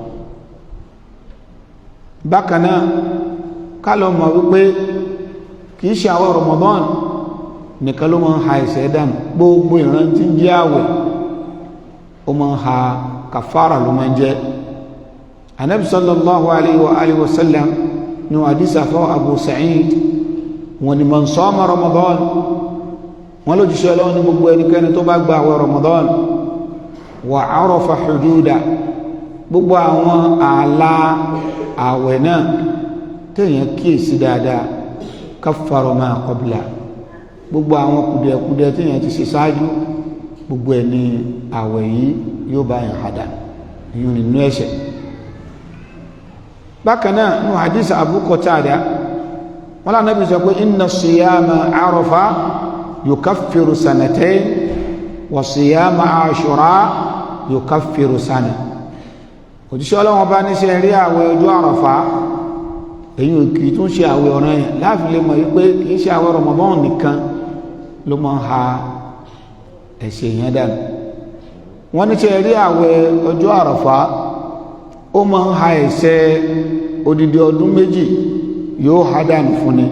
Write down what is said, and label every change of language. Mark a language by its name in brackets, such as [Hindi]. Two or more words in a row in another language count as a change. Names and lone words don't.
[Yoruba] bákan náà ká lọ mọ̀ wípé kìí ṣe àwẹ̀ Ramadan nìkan ló máa ń ha ẹ̀ṣẹ̀ dànù, gbogbo ìran tí ń jẹ́ àwẹ̀ ó máa ń ha kàfàrà ló máa ń jẹ́. Ànábì [Arabic] صلى الله عليه وسلم [Yoruba] ní hadith àfọ́ Abu Sa'id wọn ni [Arabic] من صام رمضان [Yoruba] wọn ló jíṣẹ́ Ọlọ́run ní gbogbo ẹnikẹ́ni tó bá gba àwẹ̀ Ramadan [Arabic] وعرف حدوده [Yoruba] gbogbo àwọn ààlà àwẹ̀ náà téèyàn kíyèsí dáadáa [Arabic] كفر ما قبله [Yoruba] gbogbo àwọn kùdìẹ̀kùdìẹ̀ téèyàn ti ṣe ṣáájú gbogbo ẹ̀ ní àwẹ̀ yìí yóò bá yàn hàdà yìí nínú ẹ̀ṣẹ̀. bákan náà nínú hadith Abu Qatada wọn lànà bí sọ pé [Arabic] إن صيام عرفة يكفر سنتين وصيام عاشوراء يكفر سنة. [Yoruba] òjíṣẹ́ Ọlọ́run bá ní ṣe rí àwẹ̀ ọjọ́ Àràfá èyí ò kì í tún ṣe àwẹ̀ ọ̀ranyàn láàfin lè mọ̀ wípé kì í ṣe àwẹ̀ Ramadan nìkan ló máa ń ha ẹ̀ṣẹ̀ yẹn dànù. wọ́n ní ṣe rí àwẹ̀ ọjọ́ Àràfá ó máa ń ha ẹ̀ṣẹ̀ odidi ọdún méjì yóò ha dànù fún ni.